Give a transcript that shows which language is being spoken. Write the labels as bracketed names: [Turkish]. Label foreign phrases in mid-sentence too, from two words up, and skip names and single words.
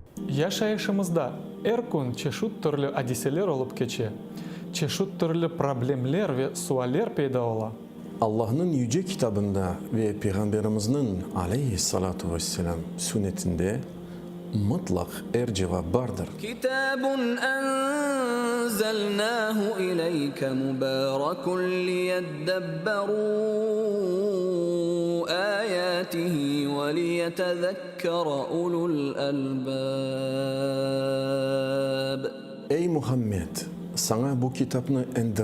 [Crimean Tatar] Yaşayışımızda her gün çeşit türlü hadiseler olup geçe. Çeşit türlü problemler ve sualler peyda ola. Allah'ın yüce kitabında ve Peygamberimizin [Arabic] عليه الصلاة والسلام [Crimean Tatar] sünnetinde mutlak cevap vardır. [Arabic] كتاب أنزلناه إليك مبارك ليدبروا آياته وليتذكر أولو الألباب. [Crimean Tatar] Ey Muhammed! Sana bu kitabını